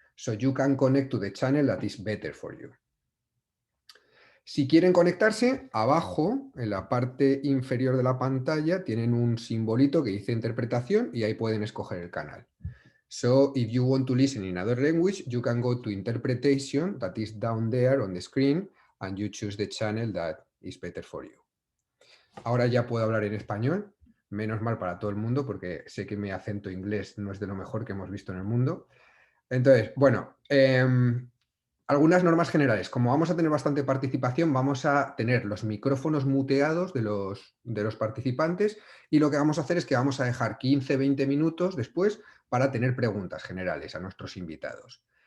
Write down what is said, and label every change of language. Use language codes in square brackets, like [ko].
[en] So you can connect to the channel that is better for you. [es] Si quieren conectarse, abajo, en la parte inferior de la pantalla, tienen un simbolito que dice interpretación y ahí pueden escoger el canal. [en] So if you want to listen in another language, you can go to interpretation, that is down there on the screen, and you choose the channel that is better for you. [es] Ahora ya puedo hablar en español, menos mal para todo el mundo, porque sé que mi acento inglés no es de lo mejor que hemos visto en el mundo. Entonces, bueno, algunas normas generales. Como vamos a tener bastante participación, vamos a tener los micrófonos muteados de los participantes y lo que vamos a hacer es que vamos a dejar 15-20 minutos después para tener preguntas generales a nuestros invitados.